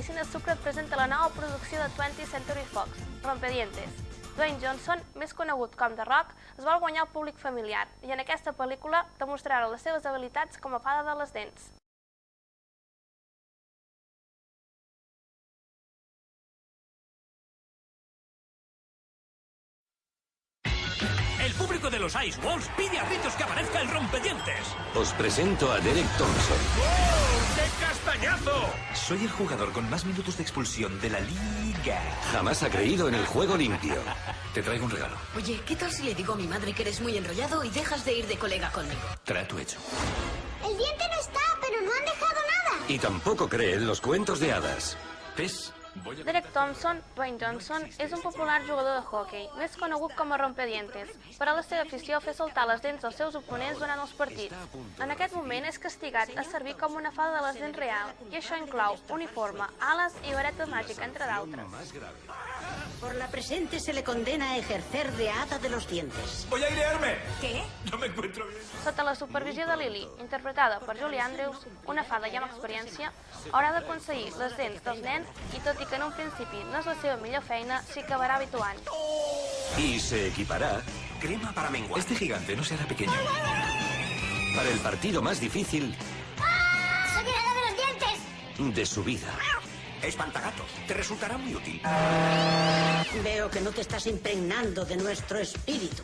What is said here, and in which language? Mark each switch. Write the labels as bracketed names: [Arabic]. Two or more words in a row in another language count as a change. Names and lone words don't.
[Catalan] Sucre et presenta la nova producció de 20th Century Fox, Rompedientes. Dwayne Johnson, més conegut com The Rock, es vol guanyar el públic familiar i en aquesta pel·lícula demostrarà les seves habilitats com a fada de les dents. [Spanish] El público de los Ice Walls pide a gritos que aparezca el rompedientes. Os presento a Derek Thompson. ¡Oh, qué castañazo! Soy el jugador con más minutos de expulsión de la liga. Jamás ha creído en el juego limpio. Te traigo un regalo. Oye, ¿qué tal si le digo a mi madre que eres muy enrollado y dejas de ir de colega conmigo? Trato hecho. El diente no está, pero no han dejado nada. Y tampoco cree en los cuentos de hadas. ¿Ves? [Catalan] Derek Thompson, Dwayne Johnson, és un popular jugador de hoquei, més conegut com a rompedientes, però la seva afició a fer saltar les dents dels seus oponents durant els partits. En aquest moment és castigat a servir com una fada de les dents real, i això inclou uniforme, ales i vareta màgica, entre d'altres. [Spanish] Por la presente se le condena a ejercer de hada de los dientes. ¡Voy a airearme! ¿Qué? No me encuentro bien. [Catalan] Sota la supervisió de Lily, interpretada per Julie Andrews, una fada ja amb experiència, haurà d'aconseguir les dents dels nens i tot i que en un principi no és la seva millor feina, s'hi acabarà habituant. [Spanish] Y se equipará Crema para menguar. Este gigante no se hará pequeño. para el partido más difícil ¡Soy el hada de los dientes! de su vida. Espantagatos. Te resultará muy útil. Veo que no te estás impregnando de nuestro espíritu.